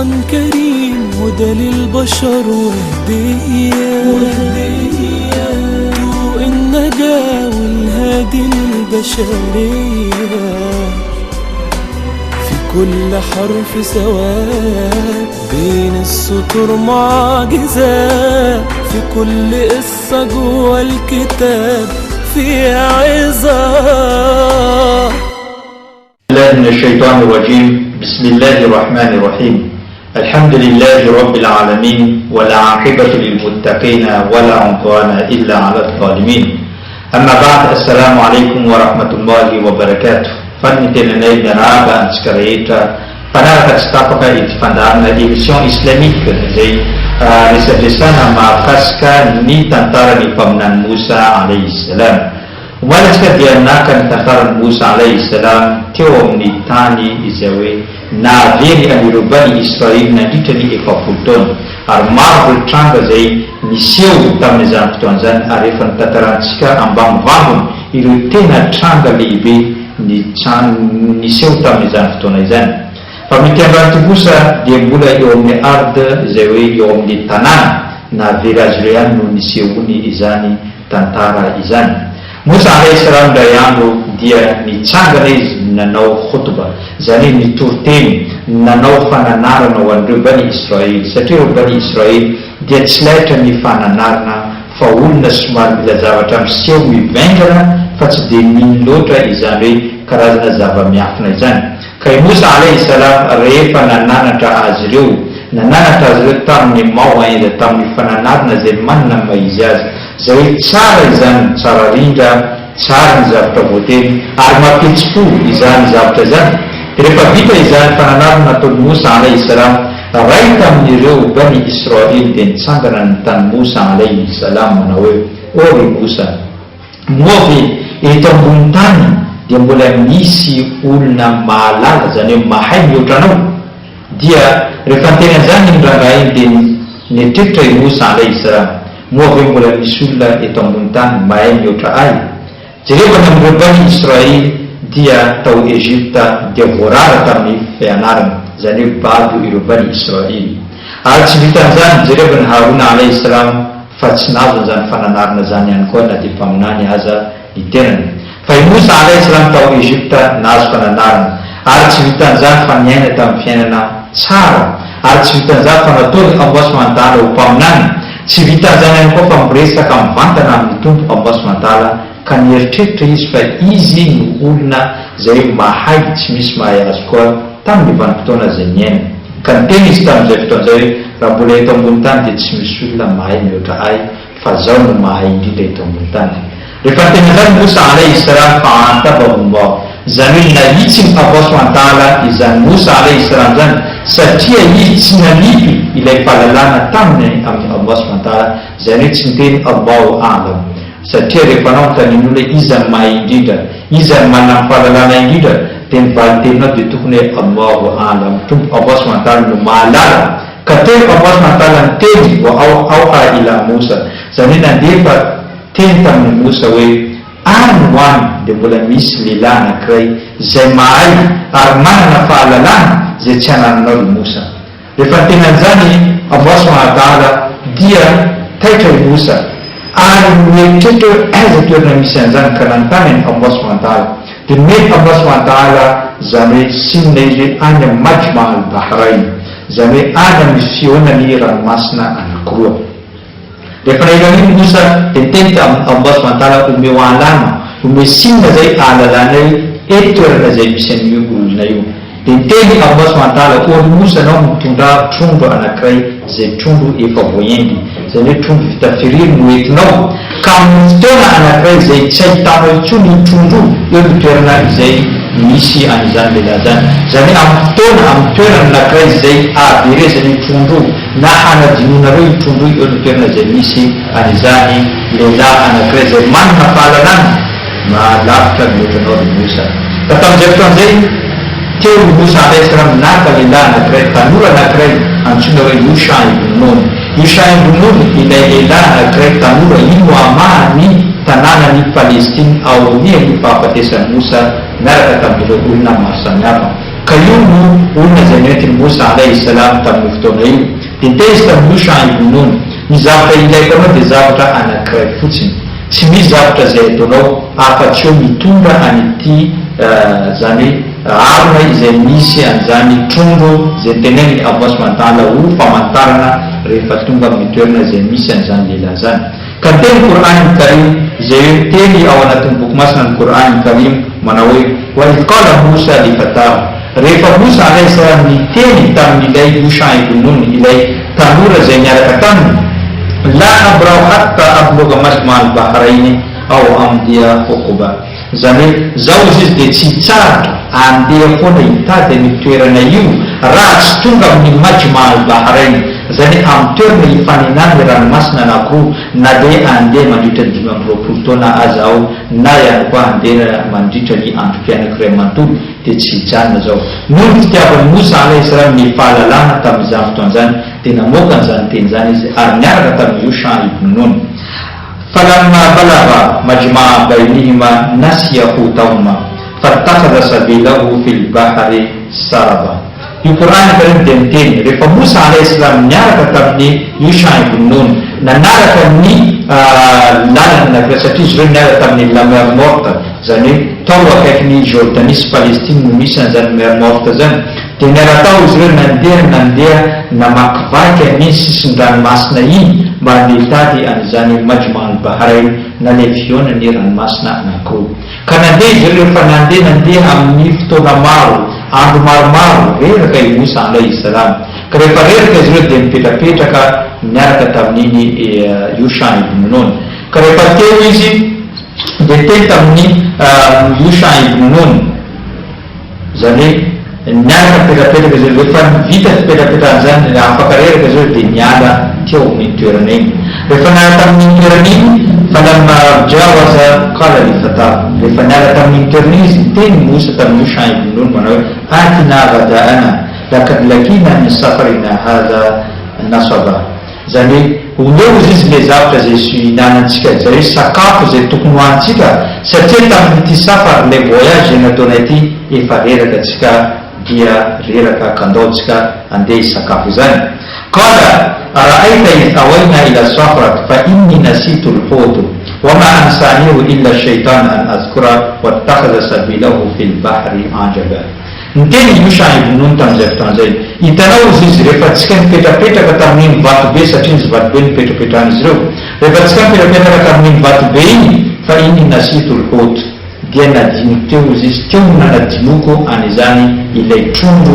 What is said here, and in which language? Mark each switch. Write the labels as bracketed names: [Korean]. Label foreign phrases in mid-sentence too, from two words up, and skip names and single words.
[Arabic] كريم هدى للبشر وهدية طوق النجاة والهادي للبشرية في كل حرف سواد بين السطور معجزات في كل قصة جوا الكتاب فيها عظات. من الشيطان الرجيم. بسم الله الرحمن الرحيم. الحمد لله رب العالمين والعاقبة للمتقين ولا عدوان إلا على الظالمين. أما بعد السلام عليكم ورحمة الله وبركاته. [Malagasy] Fanitena naraba antsika rehetra mpanaraka tsy tapaka ity fandaharana [French] émission islamique [Malagasy] izay resadresana mahakasika ny tantaran'ny mpaminany Musa [Arabic] عليه السلام. [Malagasy] Omaly antsika dia naka ny tantaran'ny Musa [Arabic] عليه السلام [Malagasy] teo amin'ny tany izay hoe nahavery anireo bani Israely nandritra ny 40 taona ary maro ireo tranga izay niseho tamin'izany fotoan'izany ary efa nitantarantsika ambanimbangony ireo tena tranga lehibe niseho tamin'izany fotoana izany. Fa mitiandranty Musa dia mbola eo amin'ny arde izay hoe eo amin'ny tanàna nahavery azy ireo ihany no nisehony izany tantara izany. Musa [Arabic] عليه السلام [Malagasy] indray andro dia nitsangana izy nanao khutba, izany hoe nitoroteny nanao fananarana ho an'ireo bani Israely satria ireo bani Israely dia tsy laitra ny fananarana fa olona somary mila zavatra miseho mivaingana fa tsy dia mino loatra izany hoe karazana zava-miafina izany. Ka Musa [Arabic] عليه السلام [Malagasy] rehefa nananatra azy ireo tamin'ny maoainda tamin'ny fananarana izay manana maizy azy izay hoe tsara izany, tsara rindra, tsara ny zavatra voateny ary mapetsi-po izany zavatra izany. Dia rehefa vita izany fananarana nataon'i Musa [Arabic] عليه السلام, [Malagasy] ray tamin'ireo bani Israely dia nitsangana ny tany Musa [Arabic] عليه السلام [Malagasy] manao hoe: ory Musa, moavy eto ambony tany dia mbola misy olona mahalala, izany hoe mahay mihoatra anao. Dia rehefa nteny an'izany ny rangahy dia netritra i Musa [Arabic] عليه السلام: [Malagasy] moavy mbola misy olona eto ambony tany mahay mihoatra ahy. Jerevana amin'ireo bani Israely dia tao Egypta dia voarara tamin'ny fianarana, izany hoe bado ireo bani Israely. Ary tsy vitan'izany jerevana Harona [Arabic] عليه السلام [Malagasy] fa tsy nazo an'izany fananarana zany ihany koa na dia mpaminany aza ny tenany. Fa i Musa [Arabic] عليه السلام [Malagasy] tao Egypta nazo fananarana ary tsy vitan'izany fa niaina tamin'ny fiainana tsara ary tsy vitan'izany fa nataony Allah [Arabic] سبحانه وتعالى [Malagasy] ho mpaminany. Tsy vitan'izany ihany koa fa miresaka mivantana amin'ny tompo Allah [Arabic] سبحانه وتعالى [Malagasy] ka nieritreritra izy fa izy no olona izay mahay tsy misy mahay azy koa tamin'ny vanim-potoana izay niaina. Ka niteny izy tamin'izay fotoana izay hoe: raha mbola eto ambony tany dia tsy misy olona mahay mihoatra ahy fa zaho no mahay indrindra eto ambony tany. Rehefa tena izany Musa [Arabic] عليه السلام [Malagasy] fa antabahullah, izany hoe nahitsy ny Allah [Arabic] سبحانه وتعالى [Malagasy] izany Musa [Arabic] عليه السلام [Malagasy] zany satria izy tsy nanipy ilay fahalalana taminy amin'ny Allah [Arabic] سبحانه وتعالى, [Malagasy] izany hoe tsy niteny [Arabic] الله أعلم. [Malagasy] Satria rehefa anao taniny hoe iza mahay indrindra, iza manana fahalalana indrindra, dia ny valiteninao dia tokony hoe [Arabic] الله أعلم, [Malagasy] tompo Allah [Arabic] سبحانه وتعالى [Malagasy] no mahalala. Ka teny Allah [Arabic] سبحانه وتعالى [Malagasy] niteny [Arabic] وأوحى إلى موسى, [Malagasy] izany hoe nandefa teny tamin'ny Musa hoe: any hoany dia mbola misy lehilahy anankiray izay mahay ary manana fahalalana izay tsy anananao i Musa. Rehefa tena an'izany Allah [Arabic] سبحانه وتعالى [Malagasy] dia taitra i Musa ary mieritreritra hoe aiza toerana misy an'izany ka nanontany any Allah [Arabic] سبحانه وتعالى. [Malagasy] Dia mety Allah [Arabic] سبحانه وتعالى [Malagasy] izany hoe simina izy hoe any amin'ny Majma al-Bahrain, izany hoe any amin'ny fihaonany ranomasina anankiroa. Rehefa nahirany Musa dia niteny tamin'ny Allah [Arabic] سبحانه وتعالى [Malagasy] omeo alama, omeo simina izay ahalalana hoe eto toerana izay misy an'io olona io. Dia niteny Allah [Arabic] سبحانه وتعالى: [Malagasy] ory Musa, anao mitondra trondro anankiray izay trondro efa voaendy, izany hoe trondro vita firiry no entinao, ka amin'ny fotoana anankiray izay tsy ahitanao intsony io trondro eo ny toerana izay misy an'izany lehilahy zany. Izany hoe amin'ny fotoana amin'ny toerana anankiray izay ahaverezany io trondro na hanadinonareo io trondro eo ny toerana izay misy an'izany lehilahy anankiray izay manana fahalalana mahalavitra mihoatranao ry Musa. Ka tamin'izay fotoan'izay teo i Musa [Arabic] عليه السلام [Malagasy] naka lehilahy anankiray, tanora anankiray antsoina hoe Yusha ibn Nun. Yusha ibn Nun ilay lehilahy anankiray tanora ino amahany tanànany Palestine aorian'ny fahafatesan'i Musa miaraka tamin'ireo olona maro samihafa. ka io no olona zay nentiny Mosa [Arabic] عليه السلام [Malagasy] tamin'ny fotoana io dia teizy tamin'io Shuaib Nun ny zavatra ilaiko anao dia zavatra anankiray fotsiny tsy misy zavatra zay ataonao afa-tsy eo mitondra an'ity zany arona izay misy an'izany trondro zay teneny Allah [Arabic] سبحانه وتعالى [Malagasy] ho famantarana rehefa tonga amin'ny toerana zay misy an'izany lehilahy zany ka teny Qur'an Karim zay teny ao anatin'ny boky masina ny Qur'an Karim manao hoe [Arabic] وإذ قال موسى لفتاه [Malagasy] rehefa Musa [Arabic] عليه السلام [Malagasy] niteny tamin'ilay Shuaib Nun ilay tanora zay miaraka taminy [Arabic] لا أبرح حتى أبلغ مجمع البحرين أو أمضي حقبا [Malagasy] zany zao izy dia tsy tsaratra andeha foana hitady amin'ny toerana io raha tsy tonga amin'ny majma al-bahrain zany amin'ny toerana hifaninany ranomasina anankiroa na dia andeha mandritra ny 20 taona aza ao na ihany koa andeha mandritra ny androm-piainana iray manontolo dia tsy hijanona zao noho ny fitiavan'ny Musa [Arabic] عليه السلام [Malagasy] ny fahalalana tamin'izany fotoan'izany dia namoaka an'izany teny zany izy ary niaraka tamin'io Shuaib Nun [Arabic] فلما بلغا مجمع بينهما نسيا حوتهما فاتخذ سبيله في البحر سربا [Malagasy] io Qur'an Karim dia miteny rehefa Musa [Arabic] عليه السلام [Malagasy] niaraka tamin'ny Shuaib Nun nanaraka ny lalana nakira satria izy ireo niaraka tamin'ny [French] la mer morte [Malagasy] zany tao akaiky ny Jordanisy Palestine no misy an'izany [French] mer morte [Malagasy] zany dia niara-tao izy ireo nandeha namakivaky amin'ny sisin-dranomasina iny mba nitady an'izany majma al-bahrain naleviona ny ranomasina anankiroa ka nandeha izy ireo rehefa nandeha amin'ny fotoana maro andro maromaro reraka i Musa [Arabic] عليه السلام [Malagasy] ka rehefa reraka izy ireo dia mipetrapetraka miaraka tamin'iny io Shuaib Nun ka rehefa teo izy dia teny tamin'ny io Shuaib Nun zany niaraka mipetrapetraka izy ireo rehefa vita fipetrapetrakan'izany afaka reraka izy ireo dia niala teo amin'ny toerana iny rehefa niala tamin'ny toerana iny [Arabic] فلما جاوزا قال لفتاه [Malagasy] rehefa niala tamin'ny toerana iny izy teny Musa tamin'io Shuaib Nun manao hoe [Arabic] آتنا غداءنا لقد لقينا من سفرنا هذا نصبا [Malagasy] zany omeo izy le zavatra zay hinanantsika zay sakafo zay tokony hoantsika satria tamin'ity safar [French] le voyage [Malagasy] zay nataonay ity efa reraka tsika dia reraka kandaotsika andeha hisakafo zany [Arabic] قال أرأيت إذ أوينا إلى الصخرة فإني نسيت الحوت وما أنسانيه إلا الشيطان أن أذكره واتخذ سبيله في البحر عجبا [Malagasy] niteny io Shuaib Nun tamin'izay fotoan'izay hitanao izy rehefa tsika mipetrapetraka tamin'iny vatobe satria izy vatobe nipetrapetrahana izy ireo rehefa tsika mipetrapetraka tamin'iny vatobe iny [Arabic] فإني نسيت الحوت [Malagasy] dia nadino teo izy teo nanadinoko an'izany ilay trondro